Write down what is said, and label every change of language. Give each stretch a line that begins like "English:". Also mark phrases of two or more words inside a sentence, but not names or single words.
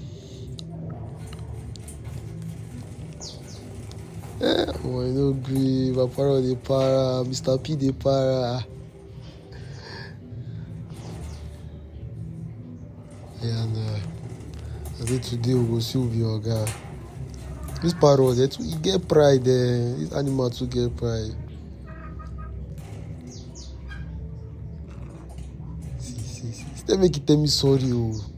Nigerian Pidgin: Oh, I no gree. My Parrot dey para. Mr. P dey para. Yeah, nah. I think today we go see who be oga. This Parrot, he get pride there. This animal too get pride. See. Still make it tell me sorry, oh.